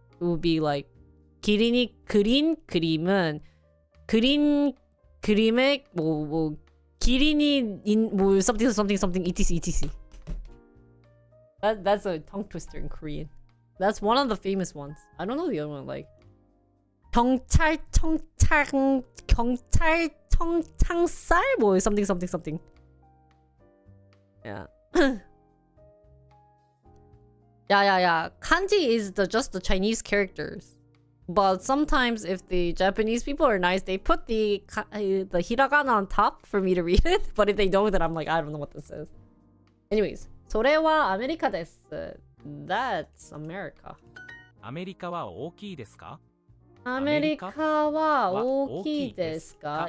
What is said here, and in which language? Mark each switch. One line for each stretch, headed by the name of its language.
English: It would be like
Korean: 기린이 그린 그림은 그린 그림의 뭐 기린이 뭐
English: something etc. That's a tongue twister in Korean. That's one of the famous ones. I don't know the other one. Like
Korean: 경찰 청창살 뭐
English: something. Yeah. Yeah. Kanji is just the Chinese characters. But sometimes if the Japanese people are nice, they put the hiragana on top for me to read it. But if they don't, then I'm like, I don't know what this is. Anyways,
Japanese: それはアメリカです.
English: That's America.
Japanese: アメリカは大きいですかアメリカは大きいですか?